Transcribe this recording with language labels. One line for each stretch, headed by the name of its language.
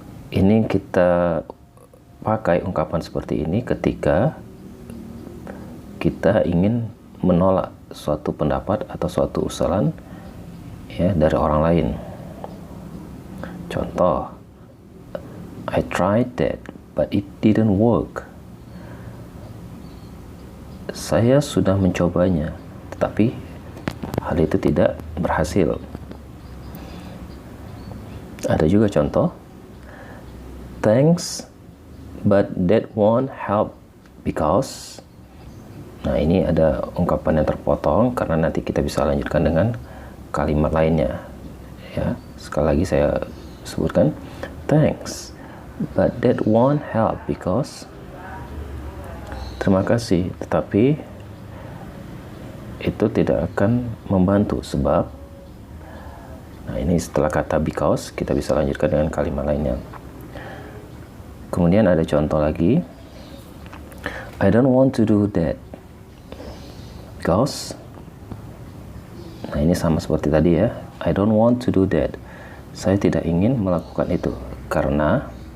Indonesian: Ini kita pakai ungkapan seperti ini ketika kita ingin menolak suatu pendapat atau suatu usulan, ya, dari orang lain. Contoh,
English: I tried that but it didn't work.
Indonesian: Saya sudah mencobanya, tetapi hal itu tidak berhasil. Ada juga contoh,
English: thanks but that won't help because.
Indonesian: Nah, ini ada ungkapan yang terpotong karena nanti kita bisa lanjutkan dengan kalimat lainnya. Ya, sekali lagi saya sebutkan,
English: thanks but that won't help because.
Indonesian: Terima kasih, tetapi itu tidak akan membantu sebab. Nah, ini setelah kata because kita bisa lanjutkan dengan kalimat lainnya. Kemudian ada contoh lagi,
English: I don't want to do that because.
Indonesian: Nah, ini sama seperti tadi ya,
English: I don't want to do that.
Indonesian: Saya tidak ingin melakukan itu karena.